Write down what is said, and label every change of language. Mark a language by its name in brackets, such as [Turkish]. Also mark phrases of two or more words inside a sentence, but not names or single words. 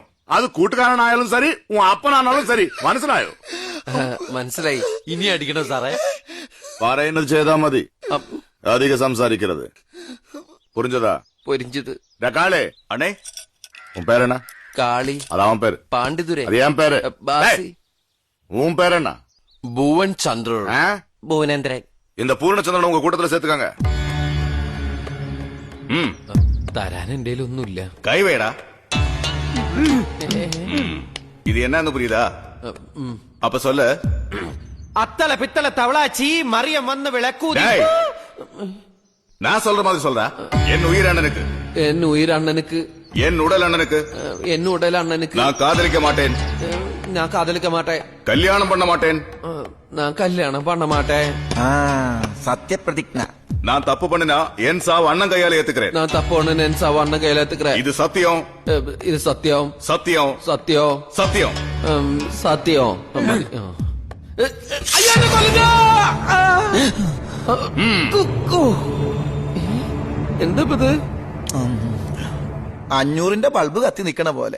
[Malayalam] അത് കൂട്ടുകാരനായാലും ശരി, അപ്പനാണാലും ശരി. മനസ്സിലായോ? മനസ്സിലായി. ഇനി അടിക്കണോ സാറേ? പറയുന്നത് ചെയ്താ മതി. അധികം സംസാരിക്കരുത്. [Tamil] പുരിഞ്ചതാ? പൊരിഞ്ചത്. [Malayalam] കാളേ അണേ, [Tamil] உன் பேர் என்ன? [Malayalam] കാളി. [Tamil] அது அவன் பேரு. [Malayalam] പാണ്ഡിതുരെ. [Tamil] அது என் பேரு. [Malayalam] ബാസി. [Tamil] உன் பேர் என்ன? [Malayalam] ഭുവൻ ചന്ദ്ര. ஆ? ഭുവനേന്ദ്രൻ. [Tamil] இந்த பூர்ணச்சந்திரன் உங்க கூட்டத்துல சேர்த்துக்காங்க. [Malayalam] തരാൻ എന്റെ ഒന്നുമില്ല. [Tamil] கை வைடா. இது என்னன்னு புரியுதா? அப்ப சொல்லு. [Malayalam] അത്തള പിത്തള തവളാച്ചി മറിയം വന്ന് വിളക്കൂതി. [Tamil] டேய், நான் சொல்ற மாதிரி சொல்றா. என் உயிர் அண்ணனுக்கு, என் உயரண்ணனுக்கு, என் உடல் அண்ணனுக்கு என் உடல் அண்ணனுக்கு நான் காதலிக்க மாட்டேன், நான் காதலிக்க மாட்டே, கல்யாணம் பண்ண மாட்டேன், நான் கல்யாணம் பண்ண மாட்டே, [Malayalam] സത്യപ്രതിജ്ഞ. [Tamil] நான் தப்பு பண்ணினா என் சாவு அண்ணன் கையால ஏத்துக்கிறேன். நான் தப்போண் நான் சவண்ண கையிலெத்திக்கறே. இது சத்தியம், [Malayalam] ഇത് സത്യം, [Tamil] சத்தியம், [Malayalam] സത്യം, [Tamil] சத்தியம். [Malayalam] സത്യം. എന്താ ഇത്? 500-ന്റെ ബൾബ് കത്തി നിക്കണ പോലെ.